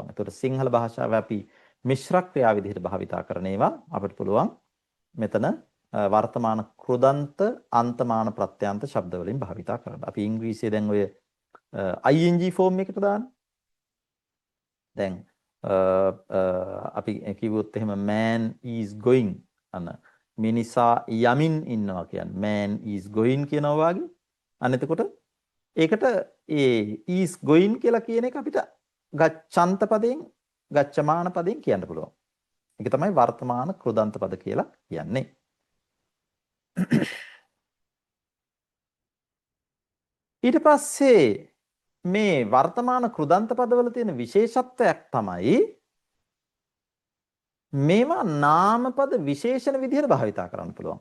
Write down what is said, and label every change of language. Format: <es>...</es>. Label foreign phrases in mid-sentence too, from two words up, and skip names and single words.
<si>ඒතර සිංහල භාෂාවේ අපි මිශ්‍ර ක්‍රියා විදිහට භාවිතා කරන ඒවා අපිට පුළුවන් මෙතන වර්තමාන කෘදන්ත අන්තමාන ප්‍රත්‍යන්ත ශබ්ද වලින් භාවිතා කරනවා. අපි ඉංග්‍රීසියේ දැන් ඔය</si> <en>ing form</en> <si>එකට දාන්නේ. දැන් අපි කිව්වොත් එහෙම</si> <en>man is going</en> <si>අන මිනිසා යමින් ඉන්නවා කියන්නේ</si> <en>man is going</en> <si>කියනවා වගේ. අන්න එතකොට ඒකට ඒ</si> <en>is going</en> <si>කියලා කියන එක අපිට ගච්ඡන්ත පදයෙන් ගච්ඡමාන පදයෙන් කියන්න පුළුවන්. ඒක තමයි වර්තමාන කෘදන්ත පද කියලා කියන්නේ. ඊට පස්සේ මේ වර්තමාන කෘදන්ත පදවල තියෙන විශේෂත්වයක් තමයි මේවා නාමපද විශේෂණ විදිහට භාවිතා කරන්න පුළුවන්.</si>